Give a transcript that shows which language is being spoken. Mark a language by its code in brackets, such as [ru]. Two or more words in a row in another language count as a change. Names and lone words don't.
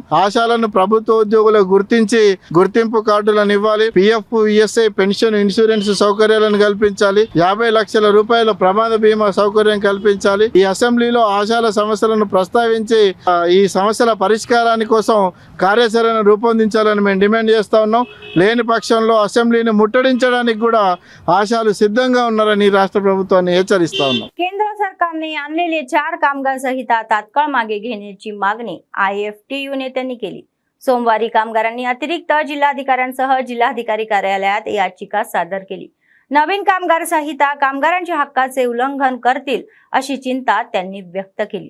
[te] ఆశాలను ప్రభుత్వ ఉద్యోగులకు గుర్తించి గుర్తింపు కార్డులను ఇవ్వాలి, [en] PF ESA pension insurance [te] సౌకర్యాలను కల్పించాలి, 50 లక్షల రూపాయల ప్రమాద బీమా సౌకర్యం కల్పించాలి. ఈ అసెంబ్లీలో ఆశాల సమస్యలను ప్రస్తావించి ఈ సమస్యల పరిష్కారాని కోసం కార్యాచరణ రూపొందించాలని మేము డిమాండ్ చేస్తా ఉన్నాం. లేని పక్షంలో అసెంబ్లీని ముట్టడించడానికి కూడా ఆశాలు సిద్ధంగా ఉన్నారని రాష్ట్ర ప్రభుత్వాన్ని హెచ్చరిస్తా ఉన్నాం. [mr] केंद्र सरकारने आणलेले 4 कामगार संहिता तात्काळ मागे घेण्याची मागणी IFTU नेत्यांनी केली. सोमवारी कामगारांनी अतिरिक्त जिल्हाधिकाऱ्यांसह जिल्हाधिकारी कार्यालयात याचिका सादर केली. नवीन कामगार संहिता कामगारांच्या हक्काचे उल्लंघन करतील अशी चिंता त्यांनी व्यक्त केली.